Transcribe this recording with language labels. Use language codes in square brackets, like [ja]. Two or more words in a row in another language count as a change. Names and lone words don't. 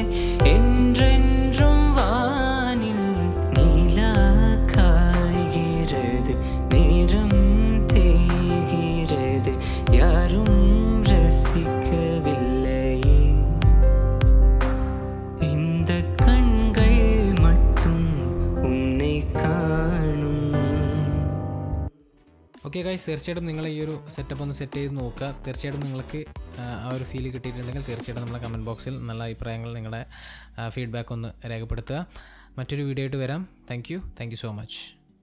[ta] என்றென்றும் வானில் நீலா காய்கிறது, நேரம் தேய்கிறது, யாரும் ரசிக்கவில்லையே. இந்த கண்கள் மட்டும் உன்னை കാണും. [en] okay guys, [ml] തീർച്ചയായിട്ടും നിങ്ങൾ ഈ ഒരു സെറ്റപ്പ് ഒന്ന് സെറ്റ് ചെയ്ത് നോക്കുക. തീർച്ചയായിട്ടും നിങ്ങൾക്ക് ആ ഒരു ഫീൽ കിട്ടിയിട്ടുണ്ടെങ്കിൽ തീർച്ചയായിട്ടും നമ്മളെ [en] comment boxil [ml] നല്ല അഭിപ്രായങ്ങൾ, നിങ്ങളുടെ ഫീഡ്ബാക്ക് ഒന്ന് രേഖപ്പെടുത്തുക. മറ്റൊരു വീഡിയോ ആയിട്ട് വരാം. [en] thank you so much.